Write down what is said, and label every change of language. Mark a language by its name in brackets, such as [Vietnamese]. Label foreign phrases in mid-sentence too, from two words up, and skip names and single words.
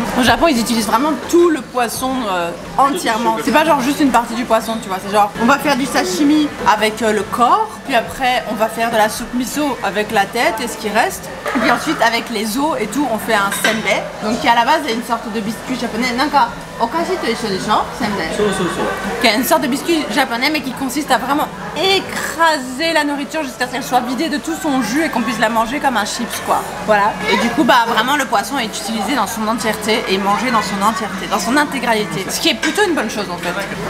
[French] Au Japon, ils utilisent vraiment tout le poisson entièrement. C'est pas genre juste une partie du poisson, tu vois. C'est genre, on va faire du sashimi avec le corps, puis après, on va faire de la soupe miso avec la tête et ce qui reste. Et puis ensuite, avec les os et tout, on fait un senbei. Donc qui à la base est une sorte de biscuit japonais. [Japanese] なんか、お菓子と一緒でしょ、せんべい. [French] Qui est une sorte de biscuit japonais, mais qui consiste à vraiment écraser la nourriture jusqu'à ce qu'elle soit vidée de tout son jus et qu'on puisse la manger comme un chips, quoi. Voilà. Et du coup, bah vraiment, le poisson est utilisé dans son entièreté et mangé dans son entièreté, dans son intégralité. Ce qui est plutôt une bonne chose en fait.